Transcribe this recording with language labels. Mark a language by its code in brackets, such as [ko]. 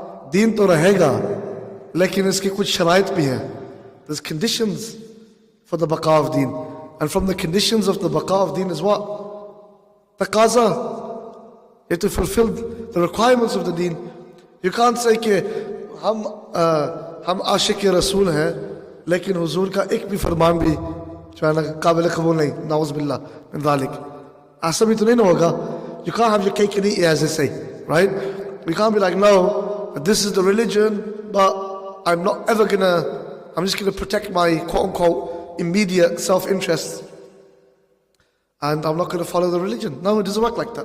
[hi] Deen to rahega, lekin iske kuch sharait bhi hai. [en] There's conditions for the baqa of deen. And from the conditions of the baqa of deen is what? Taqaza. You have to fulfill the requirements of the deen. You can't say [hi] कि हम आशिक रसूल हैं लेकिन हुजूर का एक भी फरमान भी जो है ना काबिल कबूल नहीं, नाउज़ बिल्लाह मिन ज़ालिक. ऐसा भी तो नहीं होगा. [en] You can't have your cake and eat it, as they say, right? We can't be like, no, this is the religion, but I'm just gonna protect my quote unquote immediate self-interest and I'm not gonna follow the religion. No, it doesn't work like that.